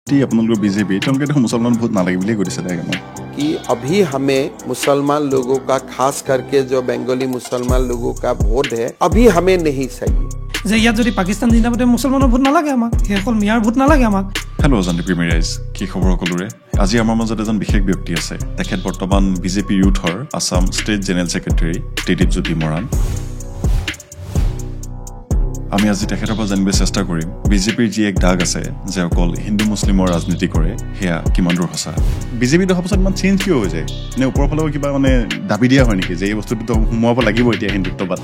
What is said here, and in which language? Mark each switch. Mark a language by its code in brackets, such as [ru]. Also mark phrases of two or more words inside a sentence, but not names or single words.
[as] আপোনালোকৰ बीजेपी তেওঁলোকে দেখোন মুছলমান ভোট নালাগে বুলিয়ে কৈছে [hi] कि अभी हमें मुसलमान लोगों का खास करके जो बंगाली मुसलमान लोगों का वोट है अभी हमें नहीं चाहिए [as] যে ইয়াত যদি পাকিস্তান জিন্দাবাদে মুছলমানৰ ভোট নালাগে আমাক সেইসকল মিয়াৰ ভোট নালাগে আমাক হেল্ল' জানি প্ৰিমিয়াৰাইজ কি খবৰ সকলোৰে আজি আমাৰ মাজত এজন বিশেষ ব্যক্তি আছে তেখেত বৰ্তমান বিজেপি ইউথৰ আসাম [en] state general secretary [as] টেডিপ জ্যোতি মৰাণ আমি আজি তেখেতৰ পৰা জানিব চেষ্টা কৰিম বিজেপিৰ যি এক দাগ আছে যে অকল হিন্দু মুছলিমৰ ৰাজনীতি কৰে সেয়া কিমান দূৰ সঁচা বিজেপি দেখা পাছত ইমান চেঞ্জ কিয় হৈ যায় নে ওপৰৰ ফালৰ কিবা মানে দাবী দিয়া হয় নেকি যে এই বস্তুটো সোমোৱাব লাগিব এতিয়া হিন্দুত্ববাদটো